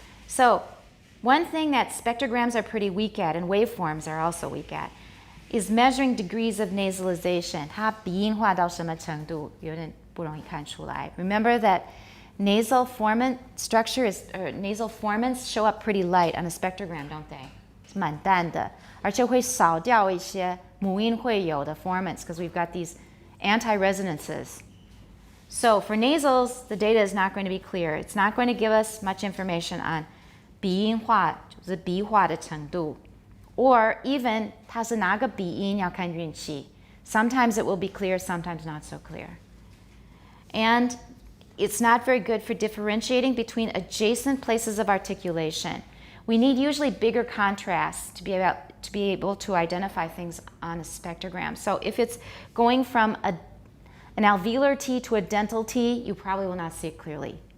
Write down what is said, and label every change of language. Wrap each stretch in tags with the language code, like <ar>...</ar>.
<en>So, one thing that spectrograms are pretty weak at, and waveforms are also weak at, is measuring degrees of nasalization.</en> <zh>它鼻音化到什么程度，有点不容易看出来.</zh> <en>Remember that nasal formant structure nasal formants show up pretty light on a spectrogram, don't they?</en> <zh>是蛮淡的，而且会少掉一些母音会有的 formants</zh> <en>because we've got these anti-resonances. So for nasals, the data is not going to be clear. It's not going to give us much information on</en> <zh>鼻音化，就是鼻化的程度。</zh> <en>Or even</en> <zh>它是哪个鼻音要看运气.</zh> <en>Sometimes it will be clear, sometimes not so clear. And it's not very good for differentiating between adjacent places of articulation. We need usually bigger contrasts to be able to identify things on a spectrogram. So if it's going from an alveolar T to a dental T, you probably will not see it clearly.</en>